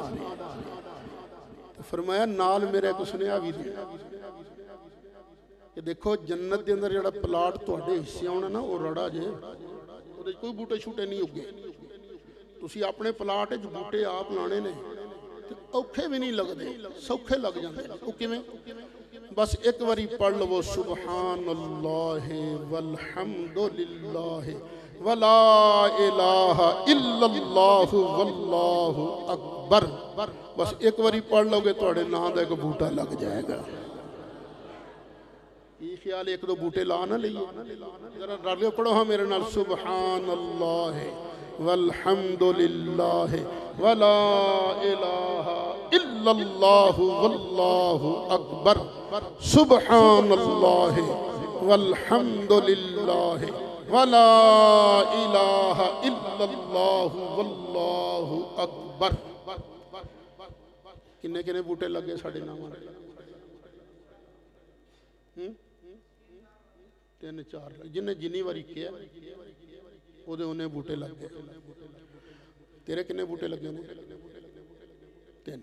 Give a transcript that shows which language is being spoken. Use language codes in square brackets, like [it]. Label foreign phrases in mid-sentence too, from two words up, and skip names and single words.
[pa] فرمایا نال میرے کو سنیا بھی دے کہ دیکھو جنت کے اندر جو پلاٹ تہاڈے حصے آنا نا، او رڑا جے، اوہدے کوئی بوٹے چھوٹے نہیں اگے. تسی اپنے پلاٹ چ بوٹے آپ لانے نے، اوکھے بھی نہیں لگتے، سوکھے لگ جاتے. او کیویں؟ بس اک باری پڑھ لوو [ar] سبحان الله والحمد لله ولا إله إلا الله والله أكبر. [pa] بس اک باری پڑھ لوگے تہاڈے ناں دا اک بوٹا لگ جائے گا. یہ خیال اک دو بوٹے لا نا لئیے، ذرا رلیو پڑھو ہاں میرے نال [ar] سبحان الله والحمد لله ولا إله إلا الله والله أكبر. سبحان الله والحمد لله ولا إله إلا الله والله أكبر. [pa] کنے کنے بوٹے لگے ساڈے ناں؟ 3-4 جنہاں جنی باری کیتا اوہدے اونہاں بوٹے لگ گئے. تیرے کنے بوٹے لگے نے؟ 3.